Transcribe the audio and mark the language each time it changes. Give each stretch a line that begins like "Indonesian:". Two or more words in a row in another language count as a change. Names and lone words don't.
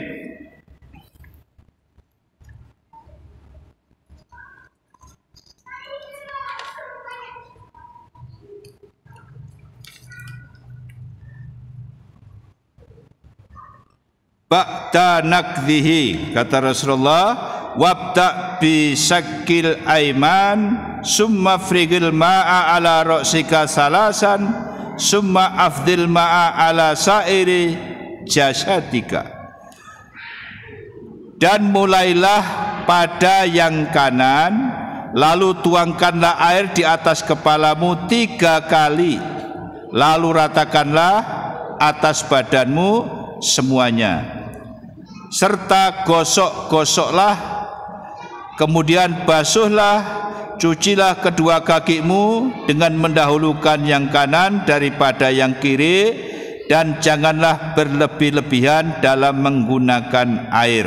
Arabic: بعد نقضه,
Indonesian: kata Rasulullah,
Arabic: وابدأ بشقك الأيمن ثم أفرغ الماء على رأسك ثلاثا ثم أفض الماء على سائر جسدك.
Indonesian: Dan mulailah pada yang kanan, lalu tuangkanlah air di atas kepalamu 3 kali, lalu ratakanlah atas badanmu semuanya, serta gosok-gosoklah, kemudian basuhlah, cucilah kedua kakimu dengan mendahulukan yang kanan daripada yang kiri, dan janganlah berlebih-lebihan dalam menggunakan air.